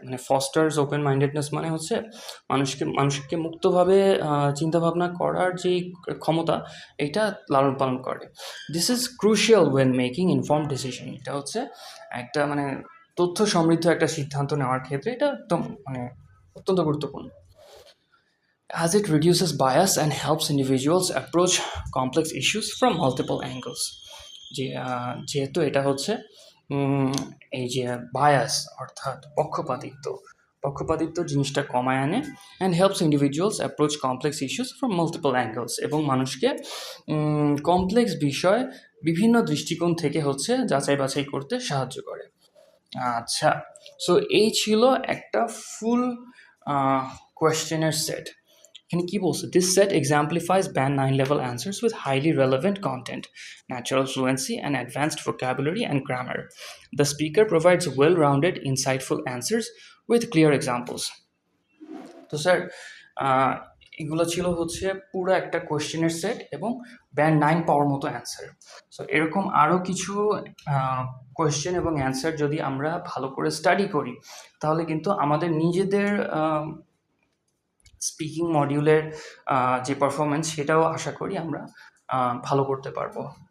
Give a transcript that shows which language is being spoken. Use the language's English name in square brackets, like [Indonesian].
[Bangla] মানে [English] fosters open mindedness [Bangla] মানে হচ্ছে মানুষকে মুক্তভাবে চিন্তাভাবনা করার যে ক্ষমতা, এটা লালন পালন করে। [English] this is crucial when making informed decision, [Bangla] এটা হচ্ছে একটা মানে তথ্য সমৃদ্ধ একটা সিদ্ধান্ত নেওয়ার ক্ষেত্রে এটা একদম মানে অত্যন্ত গুরুত্বপূর্ণ। [English] As it reduces bias and helps individuals approach complex issues from multiple angles. [Bangla] যেহেতু এটা হচ্ছে এই যে বায়াস অর্থাৎ পক্ষপাতিত্ব জিনিসটা কমায় আনে, [English] and helps individuals approach complex issues from multiple angles, [Bangla] এবং মানুষকে কমপ্লেক্স বিষয় বিভিন্ন দৃষ্টিকোণ থেকে হচ্ছে যাচাই বাছাই করতে সাহায্য করে। আচ্ছা, সো এই ছিল একটা ফুল কোয়েশ্চেনের সেট। এখানে কি বলছে? [English] This set exemplifies Band 9 level answers with highly relevant content, natural fluency, and advanced vocabulary and grammar. The speaker provides well-rounded, insightful answers with clear examples. [Bangla] তো স্যার, এগুলো ছিল হচ্ছে পুরো একটা কোয়েশ্চেনের সেট এবং ব্যান্ড 9 পাওয়ার মতো অ্যান্সার। সো এরকম আরও কিছু কোয়েশ্চেন এবং অ্যান্সার যদি আমরা ভালো করে স্টাডি করি, তাহলে কিন্তু আমাদের নিজেদের স্পিকিং মডিউলের যে পারফরমেন্স, সেটাও আশা করি আমরা ভালো করতে পারবো।